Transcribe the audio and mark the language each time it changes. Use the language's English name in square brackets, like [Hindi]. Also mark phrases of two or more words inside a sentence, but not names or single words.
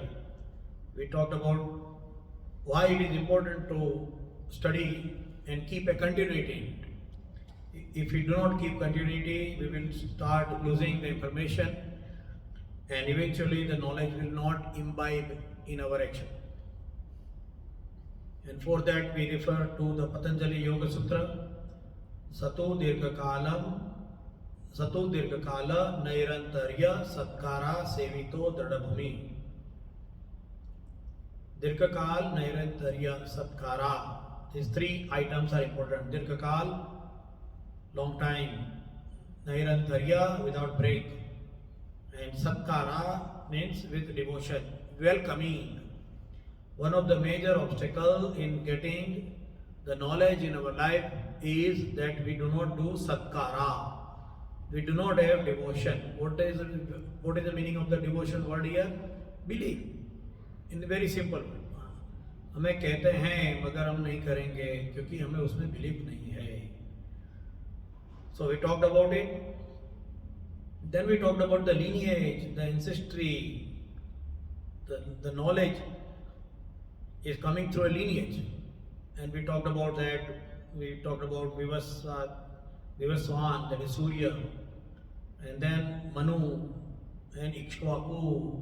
[English] We talked about why it is important to study and keep a continuity. If we do not keep continuity, we will start losing the information and eventually the knowledge will not imbibe in our action. And for that we refer to the Patanjali Yoga Sutra, [Sanskrit] सतो दीर्घकाल नैरन्तर्य सत्कार सेवितो दृढभूमि. दीर्घकाल नैरन्तर्य सत्कार. [English] These three items are important. Dirghakal, long time. Nairantarya, without break. And Satkara means with devotion, welcoming. One of the major obstacles in getting the knowledge in our life is that we do not do Satkara. We do not have devotion. What is the meaning of the devotion word here? Belief. In the very simple way. [Hindi] हमें कहते हैं मगर हम नहीं करेंगे क्योंकि हमें उसमें बिलीफ नहीं है. [English] So we talked about it. Then we talked about the lineage, the ancestry, the knowledge is coming through a lineage. And we talked about that. We talked about Vivaswan, that is Surya, and then Manu and Ikshvaku.